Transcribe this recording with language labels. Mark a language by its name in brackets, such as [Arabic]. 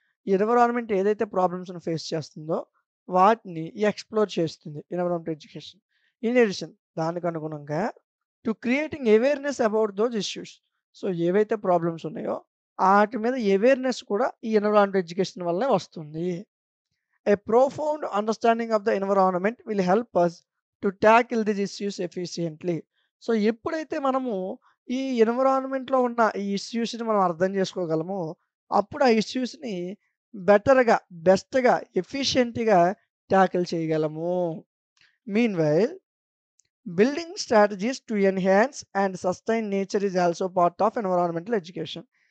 [Telugu] ఈ ఎన్విరాన్మెంట్ ఏదైతే ప్రాబ్లమ్స్‌ని ఫేస్ చేస్తుందో వాటిని ఎక్స్‌ప్లోర్ చేస్తుంది ఎన్విరాన్మెంటల్ ఎడ్యుకేషన్. [English] in addition [Telugu] దానికి అనుగుణంగా [English] To creating awareness about those issues. [Telugu] So, ఏవైతే ప్రాబ్లమ్స్ ఉన్నాయో ఆటి మీద అవేర్‌నెస్ కూడా ఈ ఎన్విరాన్మెంటల్ ఎడ్యుకేషన్ వల్లనే వస్తుంది. [English] A profound understanding of the environment will help us to tackle these issues efficiently. [Telugu] So, ఎప్పుడైతే మనము ఈ ఎన్విరాన్మెంట్‌లో ఉన్న ఈ ఇష్యూస్‌ని మనం అర్థం చేసుకోగలమో, అప్పుడు ఆ ఇష్యూస్‌ని బెటర్‌గా, బెస్ట్‌గా, ఎఫిషియెంట్‌గా టాకిల్ చేయగలము. [English] Meanwhile building strategies to enhance and sustain nature is also part of environmental education.